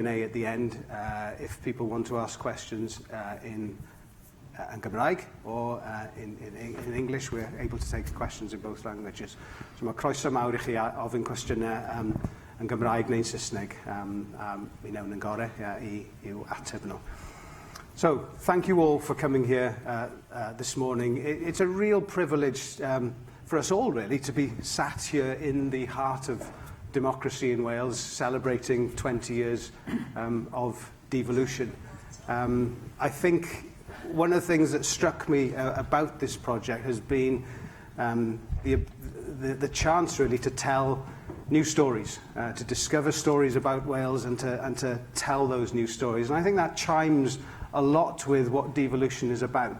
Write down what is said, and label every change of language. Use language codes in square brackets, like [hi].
[en] Q&A at the end if people want to ask questions in Gymraeg or in English. We're able to take questions in both languages. [cy] So mae croeso mawr I chi ofyn cwestiynau yn Gymraeg neu'n Saesneg. Mi newn yn gore i'w ateb nhw. [en] So, thank you all for coming here this morning. It's a real privilege for us all, really, to be sat here in the heart of democracy in Wales, celebrating 20 years of devolution. I think one of the things that struck me about this project has been the chance, really, to tell new stories, to discover stories about Wales and to tell those new stories. And I think that chimes a lot with what devolution is about.